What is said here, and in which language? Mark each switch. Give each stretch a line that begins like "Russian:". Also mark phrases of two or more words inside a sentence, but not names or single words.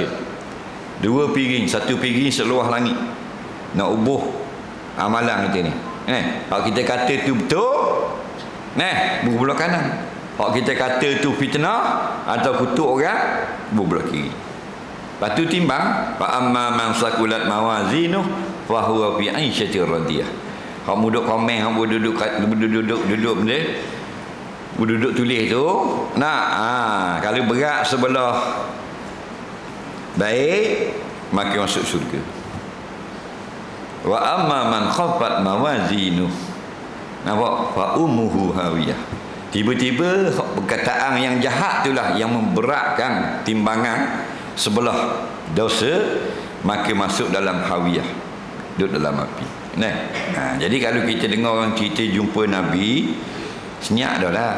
Malay: Dua piring, satu piring seluas langit. Nak ubuh amalan kita ni. Kalau kita kata tu betul, belah kanan. Kalau kita kata tu fitnah atau kutuk orang, belah kiri. Lepas tu timbang,
Arabic: فأما من ثقلت موازينه فهو في عيشة راضية.
Malay: Kamu duduk komen, kamu duduk benda, duduk tulis tu. Kalau berat sebelah baik, maka masuk syurga.
Arabic: وأما من خفت موازينه, nampak, فأمه هاوية.
Malay: Tiba-tiba perkataan yang jahat itulah yang memberatkan timbangan, sebelah dosa, maka masuk dalam hawiyah, duduk dalam api. Nah, jadi kalau kita dengar orang cerita jumpa Nabi, senyap dah lah.